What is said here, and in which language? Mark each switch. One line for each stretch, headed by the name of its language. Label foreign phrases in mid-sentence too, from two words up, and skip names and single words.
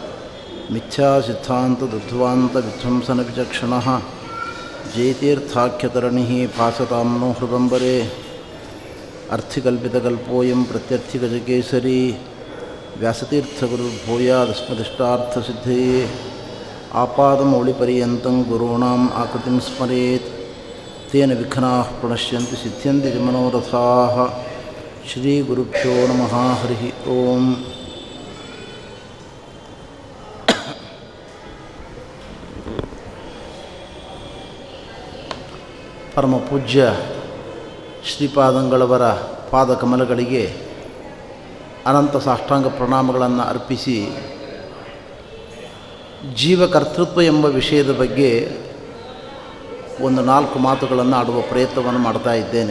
Sanskrit: मिथ्यासिद्धान्तदुध्वान्तविध्वंसनविचक्षणः जयतीर्थाख्यतरणिः भासतां नो हृदम्बरे अर्थिकल्पितकल्पोऽयं प्रत्यर्थिगजकेसरी व्यासतीर्थगुरुर्भूयादस्मदिष्टार्थसिद्धये आपादमौलिपर्यन्तं गुरूणाम् आकृतिं स्मरेत् तेन विघ्नाः प्रणश्यन्ति सिद्ध्यन्ति च मनोरथाः। श्रीगुरुभ्यो नमः। हरिः ओम्।
Kannada: ಪರಮ ಪೂಜ್ಯ ಶ್ರೀಪಾದಂಗಳವರ ಪಾದಕಮಲಗಳಿಗೆ ಅನಂತ ಸಾಷ್ಟಾಂಗ ಪ್ರಣಾಮಗಳನ್ನು ಅರ್ಪಿಸಿ ಜೀವಕರ್ತೃತ್ವ ಎಂಬ ವಿಷಯದ ಬಗ್ಗೆ ಒಂದು 4 ಮಾತುಗಳನ್ನು ಆಡುವ ಪ್ರಯತ್ನವನ್ನು ಮಾಡ್ತಾ ಇದ್ದೇನೆ.